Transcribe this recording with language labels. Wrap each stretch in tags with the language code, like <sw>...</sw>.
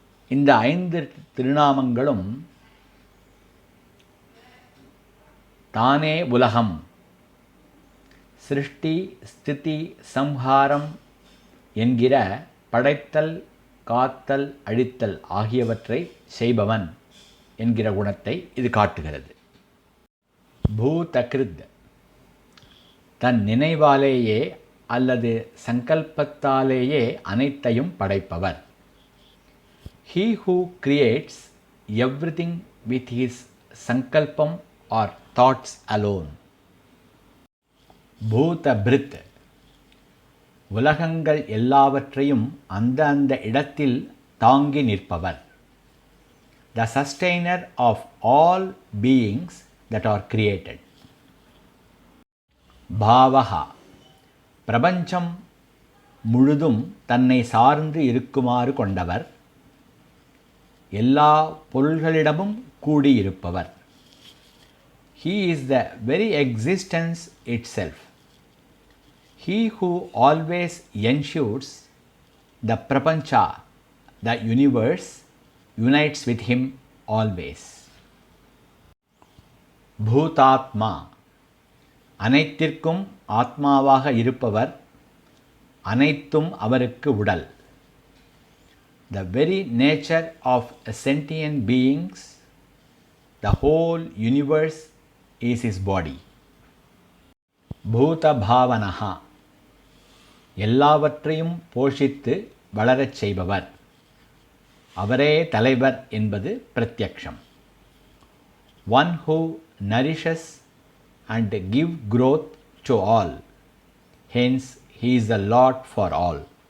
<ta>இந்த 5 திருநாமங்களும் தானே உலகம், சிருஷ்டி ஸ்திதி சம்ஹாரம் என்கிற படைத்தல் காத்தல் அழித்தல் ஆகியவற்றை செய்பவன் என்கிற குணத்தை இது காட்டுகிறது. பூதகிருத், தன் நினைவாலேயே அல்லது சங்கல்பத்தாலேயே அனைத்தையும் படைப்பவர்.</ta> <en>He who creates everything with his sankalpam or thoughts alone.</en> <ta>பூதபிருத், உலகங்கள் எல்லாவற்றையும் அந்த இடத்தில் தாங்கி நிற்பவர்.</ta> <en>The sustainer of all beings that are created.</en> <ta>பாவஹா, பிரபஞ்சம் முழுதும் தன்னை சார்ந்து இருக்குமாறு கொண்டவர், எல்லா பொருள்களிடமும் கூடியிருப்பவர்.</ta> <en>He is the very existence itself. He who always ensures the prapancha, the universe, unites with him always.</en> <ta>பூதாத்மா, அனைத்திற்கும் ஆத்மாவாக இருப்பவர், அனைத்தும் அவருக்கு உடல்.</ta> <en>The very nature of sentient beings, the whole universe is his body.</en> <ta>பூதபாவனஹா, எல்லாவற்றையும் போஷித்து வளரச் செய்பவர், அவரே தலைவர் என்பது பிரத்யக்ஷம்.</ta> <en>One who nourishes and give growth to all, hence he is the Lord for all.</en>